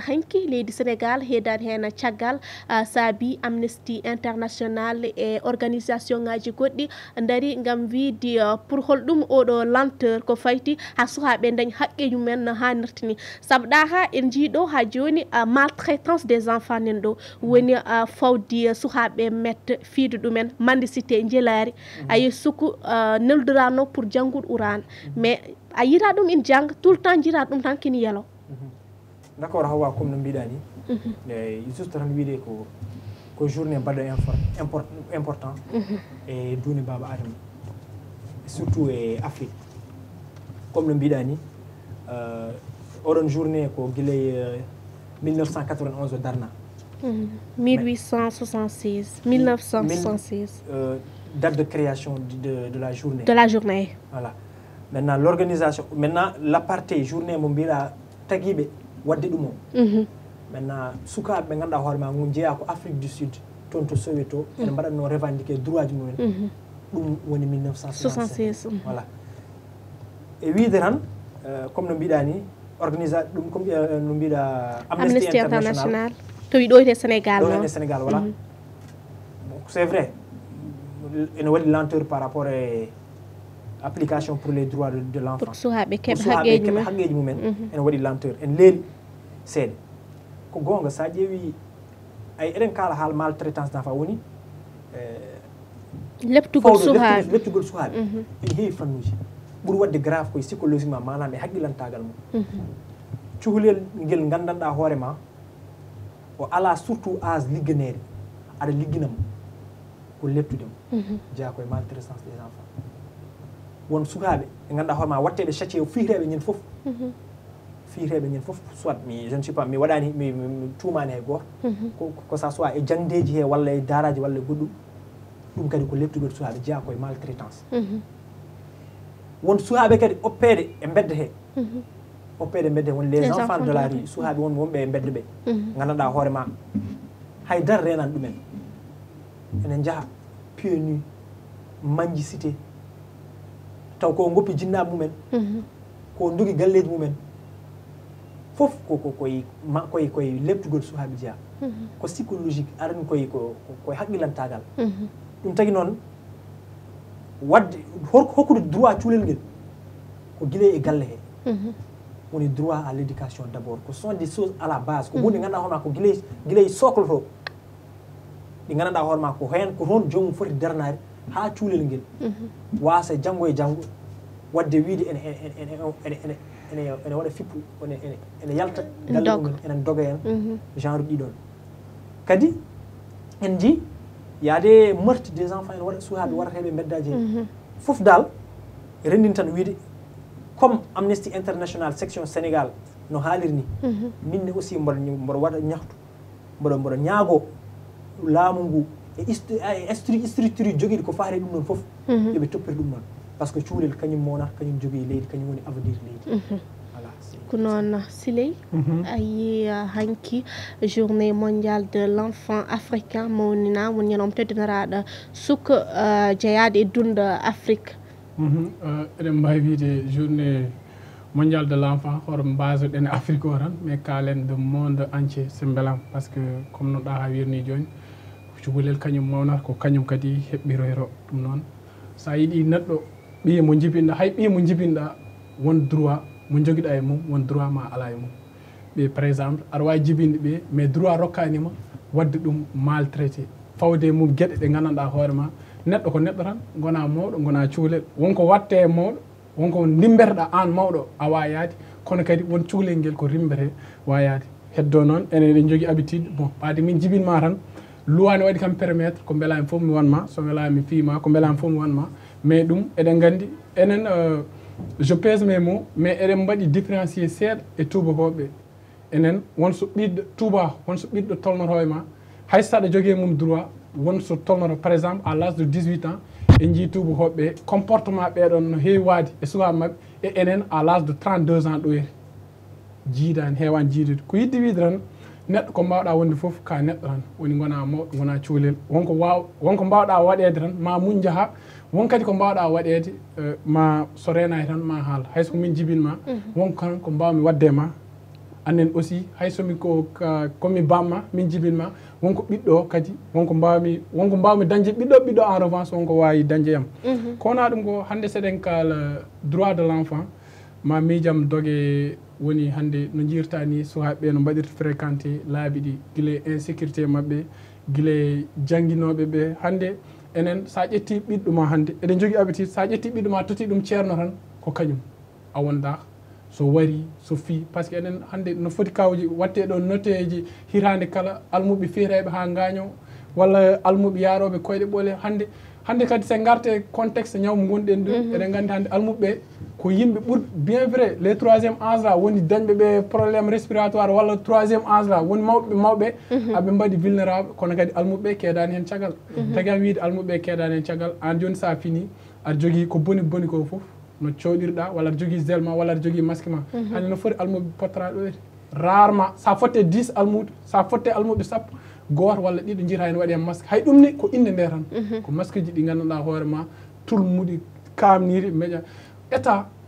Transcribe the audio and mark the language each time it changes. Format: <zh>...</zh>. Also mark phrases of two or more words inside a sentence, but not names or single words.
<ff>hanki leydi Sénégal heedani hen caggal saabi Amnesty International e organisation ngaji goɗɗi dari ngam wiide pour holɗum oɗo lenteur ko fayti ha sukaɓe dañ haqqeji mumen no hannirta ni saabu ɗa ha en jiiɗo ha joni</ff> <fr>maltraitance des enfants</fr> <ff>nen ɗo woni fawdi sukaɓe metta fiide ɗumen mendicité jelari ayi suku neldorano pour janggude urana mais a yita ɗum ina jangga</ff> <fr>tout le temps</fr> <ff>jita ɗum tan kini yelo</ff> <fr>d' accord</fr> <ff>Hawa comme no mbiɗa ni juste tan wiide ko journée mbaɗɗo important e duuni baba adama surtout e Afrique comme no mbiɗa ni oɗon journée ko guiley 1991 o darna 1876 1976</ff> <fr>date de création de la journée voilà maintenant l'organisation maintenant l'aparté journée</fr> <ff>mo mbiɗa taguiɓe wadde ɗum o maintenant sukaɓe ɓe ganduɗa hoore ma ngu jeeya ko Afrique du Sud toon to Soweto ene mbaɗatno</ff> <fr>revendiqué droit</fr> <ff>ji mumen ɗum woni 1976 voilà e wiide tan comme no mbiɗa ni ɗum comme no mbiɗa Amnesty International to wi ɗo e Sénégal ɗo e Sénégal</ff> <fr>voilà c'est vrai</fr> <ff>ene waɗi</ff> <fr>lenteur par rapport</fr> <ff>e</ff> <fr>application pour les droits de l'enfant</fr> <ff>pour sukaɓe keɓe haqeji mumen ene waɗi lenteur en leeli seeɗa ko gonga sa ƴeewi ay eɗen kala haal</ff> <fr>maltraitance d'enfant</fr> <ff>woni leptugol sukaɓe ene heewi fannuji ɓuuri wadde grave koye psychologiquement manam e haqqilantagal mum cukalel ngel gandanɗa hoorema o ala</ff> <fr>surtout âge</fr> <ff>ligganede aɗa ligginamo ko leptude mo jeeya koye</ff> <fr>maltraitance des enfants</fr> <ff>won sukaaɓe ɓe ganduɗa hoorema watteɓe châtié o fiireɓe ñin foof fiireɓe ñin foof</ff> <fr>soit je ne sais pas</fr> <ff>mi waɗani mi tuumani hay goto ko</ff> <fr>ça soit</fr> <ff>e jangdeji he walla e daraji walla e goɗɗum ɗum kadi ko leptugol sukaaɓe jeeya koye maltraitance won sukaaɓe kadi oppede e bedde he oppede bedde won</ff> <fr>les enfants de la rue</fr> <ff>sukaaɓe wonɓe e bedde ɓe gandanɗa hoorema haydara renan ɗumen enen jaaha PNU manji cité taw ko goppi jinnaɓe mumen ko ndugi galleji mumen fof koye leptugol sukaaɓe jeeya ko psychologique arani koye haqqilantagal ɗum tagui noon wadde hokkude droit cuulel ngel ko guilay e galle he woni</ff> <fr>droit à l'éducation d'abord</fr> <ff>ko</ff> <fr>sont des choses à la base</fr> <ff>ko hunde ganduɗa hoorema ko guilay socle to ɗi ganduɗa hoorema ko hen ko toon jomum foti darnade ha cuulel ngel wasa janggo e janggo wadde wiide ene waɗa fippu ene yalta galle mumen enen doga en genre ɗiɗon kadi en jii yaade</ff> <fr>meurtre des enfants</fr> <ff>en waɗa sukaaɓe warateɓe beddaji hen fof dal rendin tan wiide comme Amnesty International section Sénégal no haaliri ni minne aussi mboɗo waɗa ñahtu mboɗo ñaago laamu ngu e structure joguiɗi ko faari ɗum ɗon fof yoɓe toppiri ɗum noon</ff> <fr>par ce que</fr> <ff>cuulel kañum monata kañum jogui leydi kañum woni avenir leydi voilà ko noon Siley a yi hanki</ff> <fr>journée mondiale de l'enfant africain</fr> <ff>mawnina woni ñanom teddinaraɗo suka jeeyade e dunda Afrique eɗen mbawi wiide</ff> <fr>journée mondiale de l'enfant</fr> <ff>hoto mbasoɗen e Afrique o tan mais kalen</ff> <fr>de monde entier</fr> <ff>so beelam</ff> <fr>par ce que comme</fr> <ff>no ɗa ha wirni joni cukalel kañum mawnata ko kañum kadi heɓɓiroyro ɗum noon sa yiiɗi neɗɗo ɓiye mo jibinɗa hay ɓiye mo jibinɗa won droit mo joguiɗa e mum won droit ma ala e mum ɓe</ff> <fr>par exemple</fr> <ff>aɗa wawi jibinde ɓe</ff> <fr>mais droit</fr> <ff>rokkanima wadde ɗum maltraité fawde e mum gueɗe ɗe gandanɗa hoorema neɗɗo ko neɗɗo tan gona mawɗo gona cukalel wonko watte e mawɗo wonko limberɗa an mawɗo a wayade kono kadi won cukalel ngel ko rimbete wayade heddo noon enen eɗen jogui habitude bon ɓade min jibinma tan loi ne waɗi kam permettre ko beelami foof mi wanma so welami fiima ko beelami foof mi wanma mais ɗum eɗen gandi enen</ff> <fr>je pèse mes mots mais</fr> <ff>eɗen mbaɗi différencier seeɗa e tubakoɓe enen wonso ɓiɗɗo tuba wonso ɓiɗɗo tolnoto e ma hay saɗa jogui mum droit wonso tolnoto</ff> <fr>par exemple à l'âge de 18 ans</fr> <ff>en jii tubakoɓe comportement ɓeɗon no heewi waade e sukaɓe mabɓe e enen</ff> <fr>à l'âge de 32 ans</fr> <ff>ɗoyre jiidani heewani jiidude ko yidde wiide tan neɗɗo ko mbawɗa wonde foof ka neɗɗo tan woni gona mawɗo gona cukalel wonko mbawɗa waɗede tan ma muñ jaaha won kadi ko mbawɗa waɗede ma so renaki tan ma haal hayso min jibinma wonko kan ko mbawmi wadde ma annen aussi hay somi komi bamma min jibinma wonko ɓiɗɗo kadi wonko mbawmi dañde ɓiɗɗo</ff> <fr>en revanche</fr> <ff>wonko wawi dañde yam kowona ɗum ko hande seɗen kala</ff> <fr>droit de l' enfant</fr> <ff>ma miijam dogue woni hande no jirta ni sukaɓeɓe no mbaɗirta fréquenté laabi ɗi guila insécurité mabɓe guila jangguinoɓe ɓe hande enen sa ƴetti ɓiɗɗo ma hande eɗen jogui habitude sa ƴetti ɓiɗɗo ma totti ɗum ceerno tan ko kañum a wonda so wari so fi</ff> <fr>par ce que</fr> <ff>enen hande no foti kawji watte ɗo noteji hitande kala almuɓe fiireɓe ha gaño walla almuɓe yaroɓe koyɗe ɓoole hande kadi se garte contexte ñawmo gonɗen ɗo eɗen gandi hande almuɓeɓe ko yimɓe ɓuurɓe</ff> <fr>bien vrai les 3e âge</fr> <ff>la woni dañɓe ɓe</ff> <fr>probléme respiratoire</fr> <ff>walla</ff> <fr>3e âge</fr> <ff>la woni mawɓe aɓe mbaɗi vulnérable kono kadi almuɓeɓe keedani hen caggal tagi am wiide almuɓeɓe keedani hen caggal an joni sa fini aɗa jogui ko boni ko foof no coɗirɗa walla aɗa jogui gel ma walla aɗa jogui masque ma hande no foti almuɓe pottara ɗo rarement sa fotte 10 almuɗo sa fotte almuɓe sappo goto walla ɗiɗo jiita hen waɗi hen masque hay ɗum ni ko inde nde tan ko masque ji ɗi ganduɗa hoorema tulmuɗi kamniri meƴa état</ff>